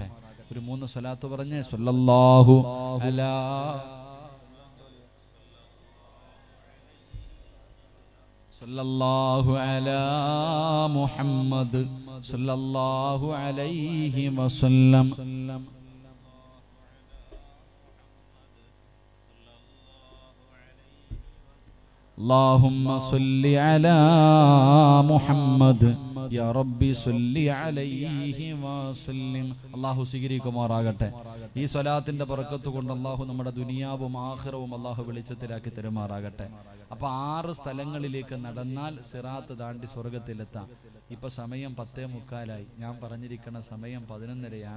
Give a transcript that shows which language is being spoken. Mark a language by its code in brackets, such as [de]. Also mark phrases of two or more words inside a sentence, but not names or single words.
[ml] ഒരു 3 സ്വലാത്ത് പറഞ്ഞ് [ar] صلى الله على صلى الله على محمد صلى الله عليه وسلم. اللهم صل على محمد يا ربي صل عليه وسلم. [ml] അല്ലാഹു സ്വീകരിക്കുമാറാകട്ടെ. ഈ സ്വലാത്തിന്റെ ബർക്കത്ത് കൊണ്ട് അല്ലാഹു നമ്മുടെ ദുനിയാവും ആഖിറവും അല്ലാഹു വെളിച്ചത്തിലാക്കി തരുമാറാകട്ടെ. അപ്പൊ 6 സ്ഥലങ്ങളിലേക്ക് നടന്നാൽ സിറാത്ത് താണ്ടി സ്വർഗത്തിലെത്താം. ഇപ്പൊ സമയം 10:45. ഞാൻ പറഞ്ഞിരിക്കുന്ന സമയം 11:30.